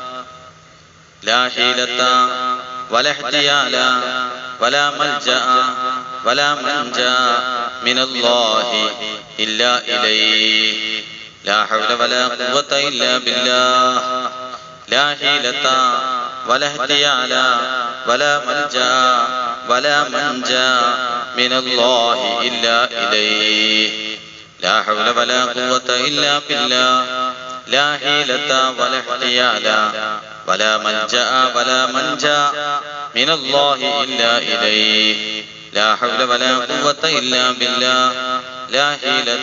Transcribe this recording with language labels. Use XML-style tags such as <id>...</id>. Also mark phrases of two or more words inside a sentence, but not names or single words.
<ar>لا حيلة ولا احتيال ولا ملجأ ولا منجى من الله إلا إليه لا حول ولا قوة إلا بالله لا حيلة ولا احتيال ولا ملجأ ولا منجى من الله إلا إليه لا حول ولا قوة إلا بالله لا حيلة ولا احتيال ولا ملجأ ولا منجا من الله إلا إليه لا حول ولا قوة إلا بالله لا حيلة</ar>